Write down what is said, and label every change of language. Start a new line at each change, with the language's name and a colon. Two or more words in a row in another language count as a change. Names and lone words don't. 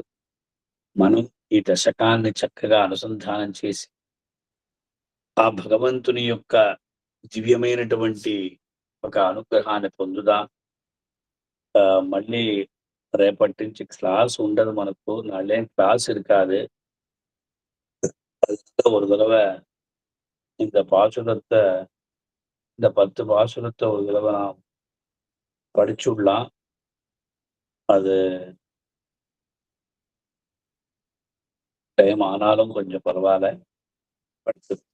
Telugu: మనం ఈ దశకాన్ని చక్కగా అనుసంధానం చేసి ఆ భగవంతుని యొక్క దివ్యమైనటువంటి ఒక అనుగ్రహాన్ని పొందుదాం. మళ్ళీ రేపటి నుంచి క్లాస్ ఉండదు మనకు.
Tamil: நாளே கிளாஸ் இருக்காது. ஒரு தடவை இந்த பாசுரத்தை, இந்த 10 பாசுரத்தை ஒரு தடவை நாம் படிச்சுடலாம். அது டைம் ஆனாலும் கொஞ்சம் பரவாயில்ல, படிச்சு.